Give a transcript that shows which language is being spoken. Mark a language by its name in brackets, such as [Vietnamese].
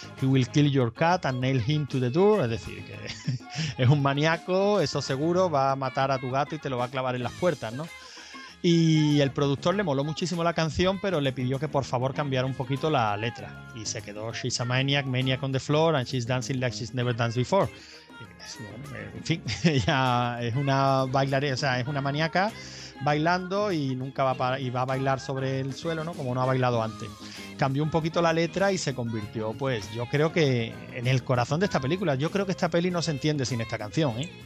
[English] He will kill your cat and nail him to the door." [Spanish] Es decir, que es un maníaco, eso seguro, va a matar a tu gato y te lo va a clavar en las puertas, ¿no? Y el productor le moló muchísimo la canción, pero le pidió que por favor cambiara un poquito la letra. Y se quedó: [English] "She's a maniac, maniac on the floor, and she's dancing like she's never danced before." [Spanish] En fin, ella es una bailarina, o sea, es una maníaca bailando y nunca va a bailar sobre el suelo, ¿no? Como no ha bailado antes. Cambió un poquito la letra y se convirtió, pues, yo creo que en el corazón de esta película. Yo creo que esta peli no se entiende sin esta canción, ¿eh?